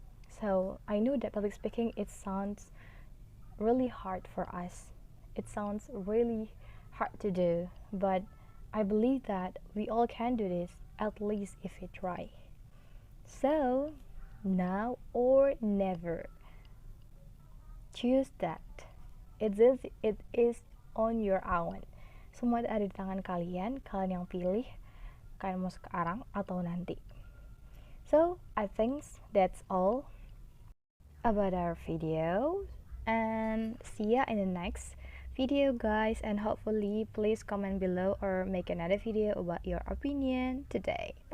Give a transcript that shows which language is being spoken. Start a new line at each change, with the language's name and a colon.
English: So I know that public speaking, it sounds really hard for us, it sounds really hard to do, but I believe that we all can do this, at least if we try. So now or never, choose that. It is on your own.
Indonesian: Semua ada di tangan kalian yang pilih kalian mau sekarang atau nanti.
English: So I think that's all about our video, and see ya in the next video, guys, and hopefully please comment below or make another video about your opinion today. Bye.